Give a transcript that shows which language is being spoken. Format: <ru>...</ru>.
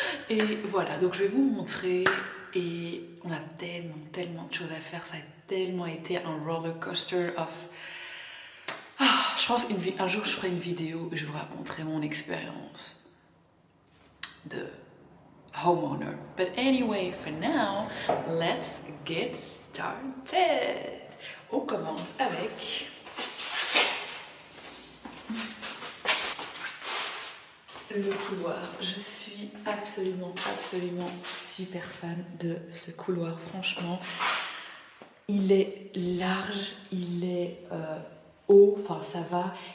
<fr>Et voilà, donc je vais vous montrer. Et on a tellement de choses à faire. Ça a tellement été un</fr> <en>roller coaster of...</en> <fr>Ah, je pense un jour je ferai une vidéo et je vous raconterai mon expérience de homeowner.</fr> <en>But anyway, for now, let's get started.</en> <fr>On commence avec le couloir. Je suis absolument super fan de ce couloir. Franchement, il est large, il est haut, enfin ça va.</fr>